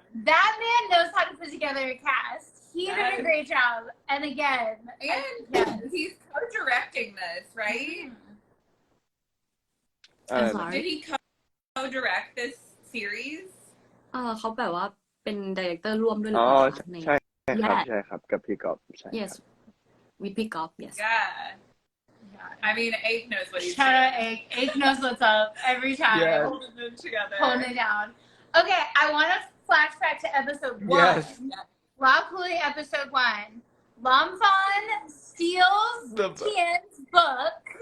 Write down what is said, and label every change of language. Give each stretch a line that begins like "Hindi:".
English: That man knows how to put together a cast. He did a great job. And again, he's co-directing this, right? Did he co-direct this series?
Thai: เขาแบบว่าเป็นไดเรคเตอร์ร่วมด้วยหรือเปล่าใน ใช่ครับกับพี่ก๊อฟใช่
English: Yes with พี่ก๊อฟ Yes I mean Ake knows what he's doing. Shout out Ake knows what's up every time. Holding them together. Holding it down. Okay, I want to flashback to episode 1. Yes. Love Hui episode 1. Lamfon steals Tian's book.